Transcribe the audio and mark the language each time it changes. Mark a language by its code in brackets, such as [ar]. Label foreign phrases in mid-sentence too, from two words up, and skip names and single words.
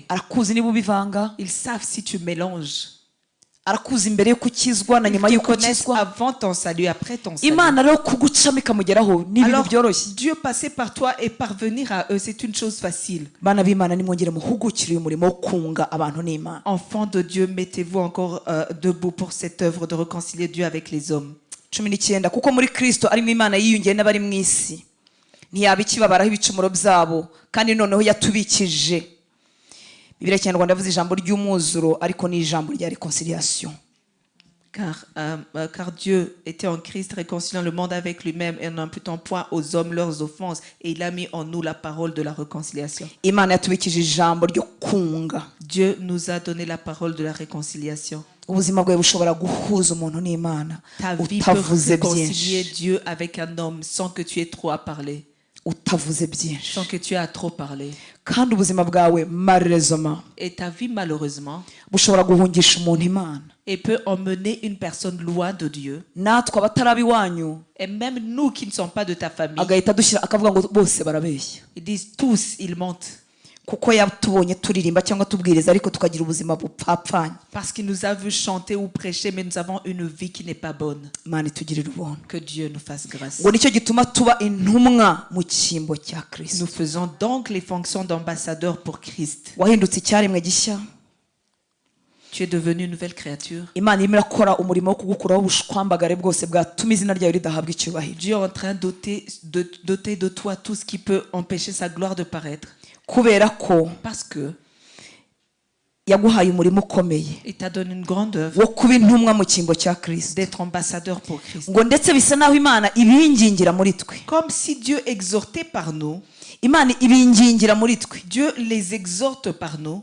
[fr] Ils savent si tu mélanges. Ils te connaissent avant ton salut, après ton salut. Alors Dieu passer par toi et parvenir à eux, c'est une chose facile. Enfants de Dieu, mettez-vous encore debout pour cette œuvre de réconcilier Dieu avec les hommes. [rw] 19 kuko muri Kristo arimo Imana yiyungiye n'abari mu isi ntiyaba ikibabaraho ibicumuro byabo kandi noneho yatubikije. Bibiliya Kinyarwanda yavuze ijambo ry'umwuzuro ariko ni ijambo rya réconciliation. [fr] Car Dieu était en Christ réconciliant le monde avec lui-même et n'imputant point aux hommes leurs offenses, et il a mis en nous la parole de la réconciliation. [rw] Imana yatubikije ijambo ryo kunga. [fr] Dieu nous a donné la parole de la réconciiliation. [rw] Ubuzima bwawe bushobora guhuza umuntu n'Imana [fr] utavuze réconcilier Dieu avec un homme sans que tu aies trop à parler. [rw] Utavuze byinshi. [fr] Sans que tu aies à trop parler. [rw] Kandi ubuzima bwawe malheureusement. [fr] Et ta vie malheureusement. [rw] Bushobora guhungisha umuntu Imana. [fr] Et peut emmener une personne loin de Dieu. [rw] Natwe abatarabi wanyu. [fr] Et même nous qui ne sommes pas de ta famille. [rw] Agahita dushira akavuga ngo bose barabeshya. [fr] Ils disent tous ils mentent. [rw] Kuko yatubonye turirimba cyangwa tubwiriza ariko tukagira ubuzima bupfapfanye. [fr] Parce qu'il nous a vu chanter ou prêcher mais nous avons une vie qui n'est pas bonne. [rw] Imana itugirire ubuntu. [fr] Que Dieu nous fasse grâce. [rw] Ngo nicyo gituma tuba intumwa mu cyimbo cya Kristo. [fr] Nous faisons donc les fonctions d'ambassadeurs pour Christ. [rw] Wahindutse icyaremwe gishya. [fr] Tu es devenu une nouvelle créature. [rw] Imana irimo irakora umurimo wo kugukuraho ubushwambagare bwose bwatuma izina ryawe ridahabwa icyubahiro. [fr] Dieu est en train de doter de toi tout ce qui peut empêcher sa gloire de paraître. Parce que il t'a donné une grande œuvre d'être ambassadeur pour Christ. Comme si Dieu exhortait par nous, Dieu les exhorte par nous.